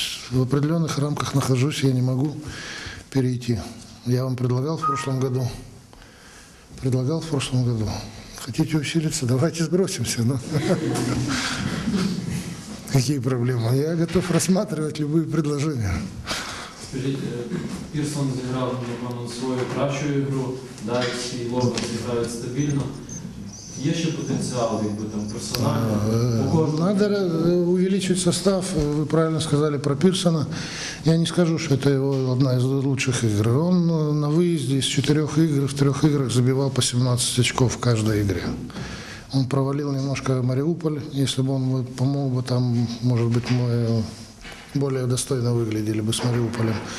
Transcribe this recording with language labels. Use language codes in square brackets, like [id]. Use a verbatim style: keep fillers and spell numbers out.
[ru] В определенных рамках нахожусь, я не могу перейти. Я вам предлагал в прошлом году. Предлагал в прошлом году. Хотите усилиться, давайте сбросимся. Ну. Какие проблемы? Я готов рассматривать любые предложения. [uk] Скажіть, Пірсон зіграв, напевно, свою кращу ігру, далі і Лорбан зіграють стабільно. Є ще потенціал, якби там персонально? [ru] Надо увеличить состав. Вы правильно сказали про Пирсона. Я не скажу, что это его одна из лучших игр. Он на выезде из четырех игр в трех играх забивал по семнадцать очков в каждой игре. Он провалил немножко Мариуполь. Если бы он помог бы там, может быть, мы более достойно выглядели бы с Мариуполем.